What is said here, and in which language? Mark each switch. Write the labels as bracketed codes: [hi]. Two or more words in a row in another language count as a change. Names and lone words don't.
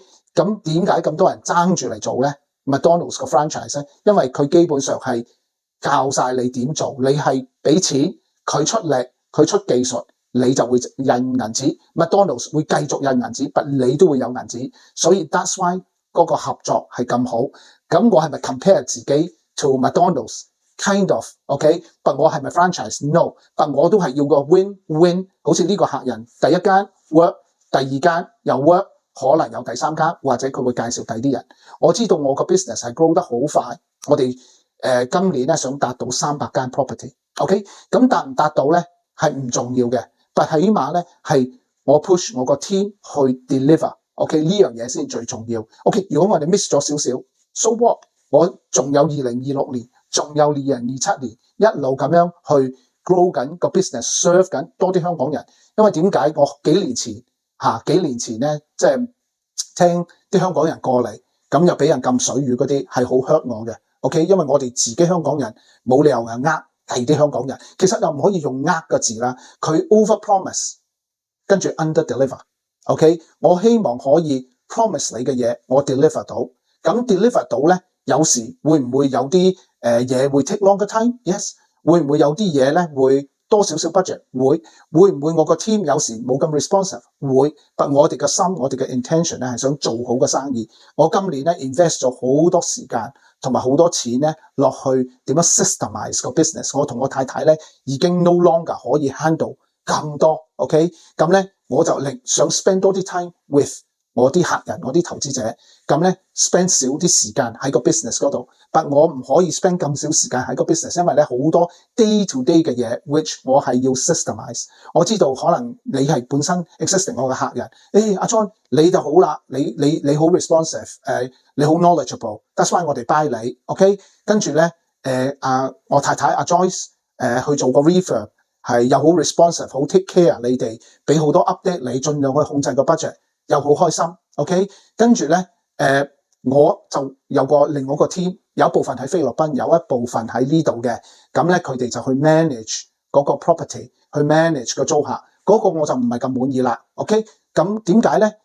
[yue] 咁點解咁多人爭住嚟做咧？麥當勞嘅 franchise 咧，因為佢基本上係教晒你點做，你係俾錢佢出力，佢出技術，你就會印銀紙，麥當勞會繼續印銀紙，但你都會有銀紙，所以 [en] that's why。 [yue] 嗰個合作係咁好，咁我係咪 compare 自己 [en] to McDonald's kind of OK？ [yue] 但我係咪 [en] franchise no？ [yue] 但我都係要個 win-win， 好似呢個客人第一間 work， 第二間又 work， 可能有第三間，或者佢會介紹第二啲人。我知道我個 business 係 grow 得好快，我哋今年咧想達到300間 [en] property，OK？ [yue] 咁達唔達到咧係唔重要嘅，但起碼咧係我 push 我個 team 去 [en] deliver。OK， [yue] 呢樣嘢先最重要。OK， 如果我哋 miss 咗少少 ， [en] so what？ [yue] 我仲有2026年，仲有2027年，一路咁樣去 grow 緊個 [en] business，serve [yue] 緊多啲香港人。因為點解我幾年前咧，即係聽啲香港人過嚟，咁又俾人撳水魚嗰啲，係好 hurt 我嘅。OK， 因為我哋自己香港人冇理由第啲香港人，其實又唔可以用個字啦，佢 [en] over promise， [yue] 跟住 [en] under deliver。OK， [yue] 我希望可以 promise 你嘅嘢，我 deliver 到。咁 deliver 到咧，有時會唔會有啲嘢會 [en] take longer time？Yes， [yue] 會唔會有啲嘢咧會多少少 budget？會唔會我個 team 有時冇咁 responsive？會，但我哋嘅心，我哋嘅 intention 咧係想做好個生意。我今年咧 invest 咗好多時間同埋好多錢咧落去點樣 systemize 個 business。我同我太太咧已經 [en] no longer [yue] 可以 handle 咁多。OK， 咁咧。我就想 spend 多啲 [en] time with [yue] 我啲客人，我啲投資者，咁咧 spend 少啲時間喺個 business 嗰度，但我唔可以 spend 咁少時間喺個 business， 因為咧好多 [en] day to day [yue] 嘅嘢 ，which 我係要 systemize。我知道可能你係本身 existing 我嘅客人，阿 John 你就好啦，你好 responsive， 你好 [en] knowledgeable，that's why [yue] 我哋 buy 你 ，OK？跟住咧我太太阿 Joyce 去做個 refurb。係又好 responsive， 好 [en] take care [yue] 你哋，俾好多 update 你，盡量去控制個 budget， 又好開心。OK， 跟住咧我就有另外一個 team， 有一部分喺菲律賓，有一部分喺呢度嘅，咁咧佢哋就去 manage 嗰個 property， 去 manage 個租客，嗰個我就唔係咁滿意啦。OK， 咁點解咧？